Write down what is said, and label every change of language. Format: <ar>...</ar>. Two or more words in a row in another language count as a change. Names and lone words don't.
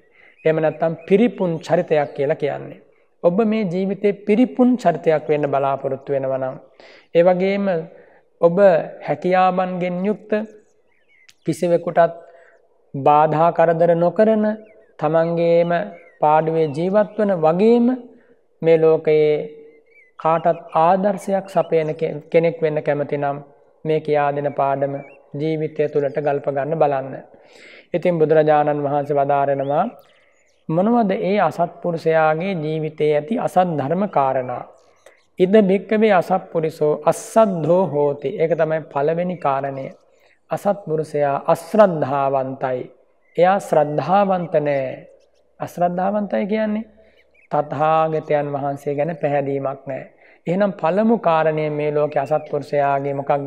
<si>එහෙම නැත්නම් පිරිපුන් චරිතයක් කියලා කියන්නේ. ඔබ මේ ජීවිතේ පිරිපුන් චරිතයක් වෙන්න බලාපොරොත්තු වෙනවා නම්, ඒ වගේම ඔබ හැකියාවන්ගෙන් යුක්ත, කිසිවෙකුටත් බාධා කරදර නොකරන, තමන්ගේම පාඩුවේ ජීවත් වන වගේම මේ ලෝකයේ කාටත් ආදර්ශයක් සපයන කෙනෙක් වෙන්න කැමති නම් මේ කියා දෙන පාඩම ජීවිතය තුළට ගල්ප ගන්න බලන්න. ඉතින් බුදුරජාණන් වහන්සේ වදාරනවා මොනවද ඒ අසත්පුරුෂයාගේ ජීවිතයේ ඇති අසත් ධර්ම කාරණා?</si> <pi>ඉද භික්කවේ අසත්පුරිසෝ අස්සද්ධෝ හෝති.</pi> <si>ඒක තමයි පළවෙනි කාරණය. අසත්පුරුෂයා අශ්‍රද්ධාවන්තයි. එයා ශ්‍රද්ධාවන්ත නැහැ. අශ්‍රද්ධාවන්තයි කියන්නේ තථාගතයන් වහන්සේ ගැන පැහැදීමක් නැහැ. එහෙනම් පළමු කාරණය මේ ලෝකේ අසත්පුරුෂයාගේ මොකක්ද?</si>